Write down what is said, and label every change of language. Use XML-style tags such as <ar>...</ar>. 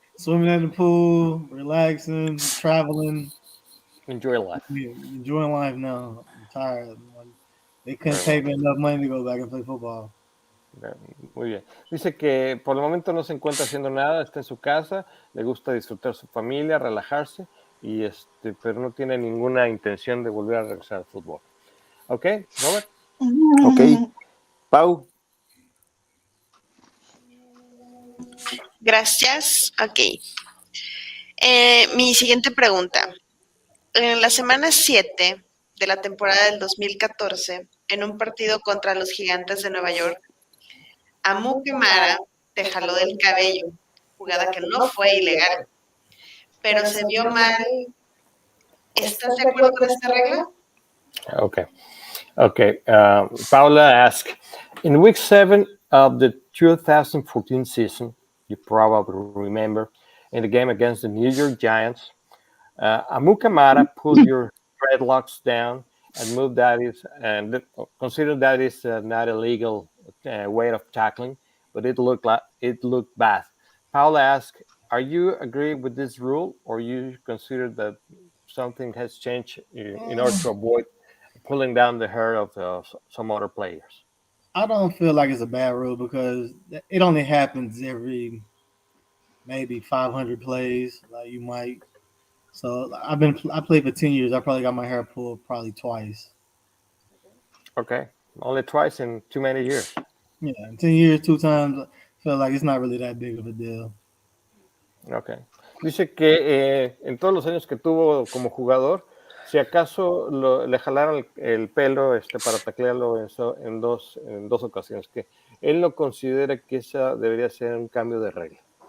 <en>Swimming in the pool, relaxing, traveling. Enjoy life. Enjoying life now. I'm tired. They couldn't pay me enough money to go back and play football.</en> <es>Muy bien. Dice que por el momento no se encuentra haciendo nada, está en su casa, le gusta disfrutar su familia, relajarse, pero no tiene ninguna intención de volver a regresar al fútbol. ¿Ok, Robert? Ok. Pau. Gracias. Ok. Mi siguiente pregunta. En la semana 7 de la temporada del 2014, en un partido contra los Gigantes de Nueva York, Amu Kamara te jaló del cabello, jugada que no fue ilegal, pero se vio mal. ¿Estás de acuerdo con esta regla?</es> <en>Okay. Paula asked, in week 7 of the 2014 season, you probably remember, in the game against the New York Giants, Amu Kamara pulled your dreadlocks down and moved consider that is not a legal way of tackling, but it looked bad. Paula asked, are you agree with this rule, or you consider that something has changed in order to avoid pulling down the hair of some other players? I don't feel like it's a bad rule because it only happens every maybe 500 plays. Like you might. So I played for 10 years. I probably got my hair pulled probably twice. Okay, only twice in too many years. Yeah, in 10 years, 2 times. I feel like it's not really that big of a deal. Okay.</en> <es>Dice que en todos los años que tuvo como jugador, si acaso le jalaron el pelo para taclearlo en dos ocasiones, que él no considera que esa debería ser un cambio de regla.</es>